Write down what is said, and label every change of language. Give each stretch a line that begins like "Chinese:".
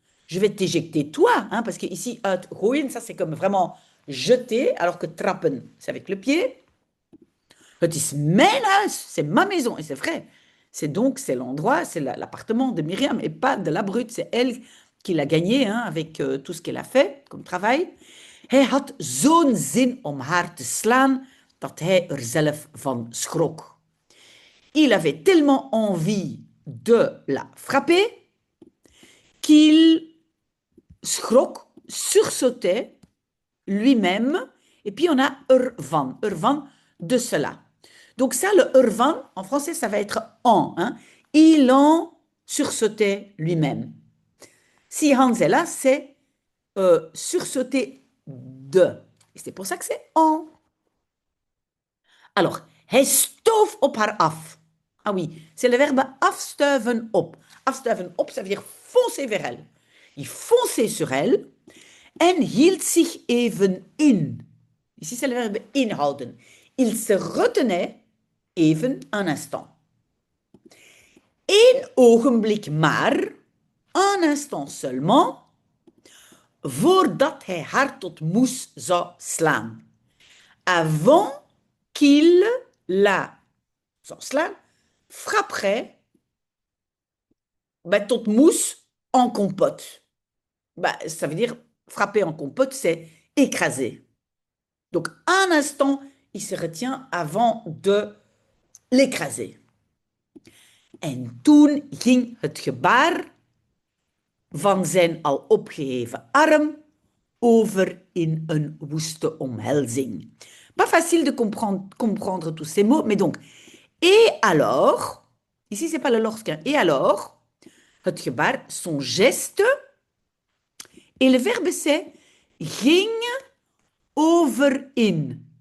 French: Je vais t'éjecter toi, hein, parce que ici, uitgooien, ça c'est comme vraiment jeter, alors que trappen, c'est avec le pied.
Dutch: Het is mijn huis,
French: c'est ma maison, et c'est vrai. C'est l'endroit, c'est l'appartement de Myriam, et pas de la brute, c'est elle qui l'a gagné, hein, avec tout ce qu'elle a fait comme travail.
Dutch: Hij had zo'n zin om haar te slaan, dat hij er zelf van schrok.
French: Il avait tellement envie de la frapper qu'il schrok, sursautait lui-même, et puis on a ervan, de cela. Donc ça, le ervan, en français, ça va être en. Hein. Il en sursautait lui-même. Si Hans est là, c'est sursauter de. Et c'est pour ça que c'est en.
Dutch: Alors, hij stoof op haar af.
French: Ah oui, c'est le verbe afstuiven op. Afstuiven op, ça veut dire foncer vers elle. Il fonçait sur elle
Dutch: en hield zich even in.
French: Ici, c'est le verbe inhouden. Il se retenait even un instant.
Dutch: Eén ogenblik maar,
French: un instant seulement,
Dutch: voordat hij haar tot moes zou slaan.
French: Avant qu'il la,
Dutch: zou slaan,
French: frapperait tot mousse en compote. Ça veut dire frapper en compote, c'est écraser. Donc, un instant, il se retient avant de l'écraser.
Dutch: En toen ging het gebaar van zijn al opgeheven arm over in een woeste omhelzing.
French: Pas facile de comprendre tous ces mots, mais donc, et alors, ici c'est pas le lorsqu'un, et alors,
Dutch: het gebaar,
French: son geste, et le verbe c'est
Dutch: ging over in.